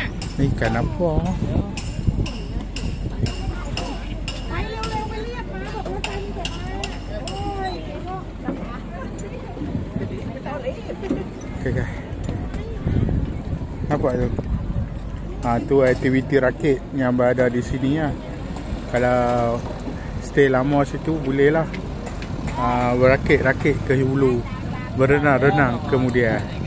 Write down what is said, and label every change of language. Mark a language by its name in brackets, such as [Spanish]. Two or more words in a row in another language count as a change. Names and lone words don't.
[Thai] นี่กันนะพ่อ ไปเร็วๆไปเรียกมาบอกรถไฟจะมาโอ้ย [Malay] okay. Nampak tu? Tu aktiviti rakit yang berada di sini lah. Kalau stay lama situ boleh lah berakit-rakit ke hulu, berenang-renang kemudian.